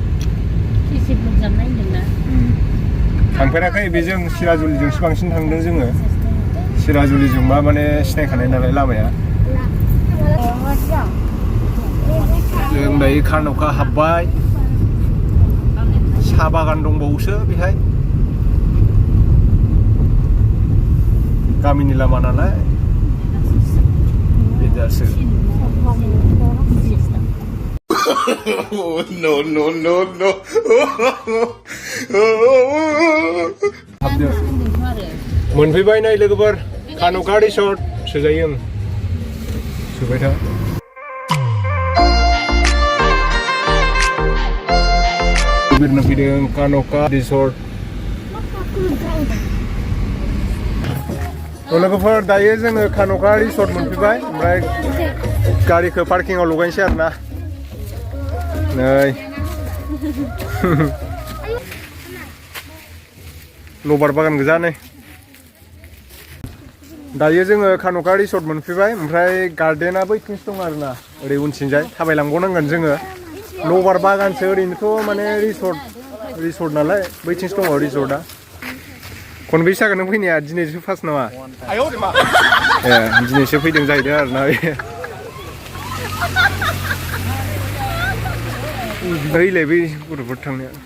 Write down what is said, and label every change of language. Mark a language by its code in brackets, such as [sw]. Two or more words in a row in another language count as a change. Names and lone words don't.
[brx] थांफेराखै बेजों सिराजुलिजोंसो बांसिन थांदों जोङो सिराजुलिजोंबा माने सिनायखानाय नालाय लामाया जों दायो कान'का हाबबाय साहा बागान दंबावोसो बेहाय गामिनि लामा नालाय बेदासो मोनफैबाय नै लोगोफोर कान'का रिसर्ट सोजायो आं सोबाय था बिरनो फैदों कान'का रिसर्ट लोगोफोर दायो जोङो कान'का रिसर्ट मोनफैबाय ओमफ्राय गारिखौ पार्किंआव लगायनोसै आरोना नै लबार बागान गोजा नै दायो जोङो कान'का रिसर्ट मोनफैबाय ओमफ्राय गार्डेना बैथिंसो दं आरोना ओरै उनथिंजाय थाबायलांबावनांगोन जोङो लबार बागानसो ओरैनोथ' माने रिसर्ट नालाय बैथिंसो दङ रिसर्टआ खनबेसे जागोन नों फैनाया दिनैसो फार्स्ट नामा ए दिनैसो फैदों जाहैदों आरोना बैलाय बै गथ'फोर थांनाया